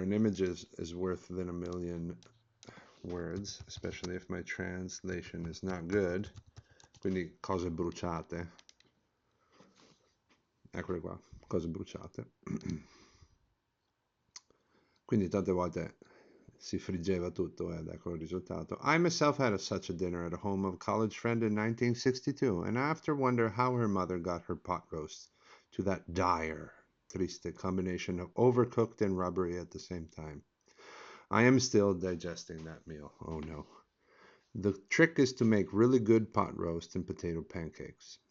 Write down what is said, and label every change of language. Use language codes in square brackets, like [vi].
[en] An image is worth than a million words, especially if my translation is not good. [it] Quindi cose bruciate. Eccole qua, cose bruciate. Quindi tante volte si friggeva tutto ed ecco il risultato. [en] I myself had such a dinner at a home of a college friend in 1962, and I often wonder how her mother got her pot roast to that dire, triste combination of overcooked and rubbery at the same time. I am still digesting that meal. Oh no. The trick is to make really good pot roast and potato pancakes.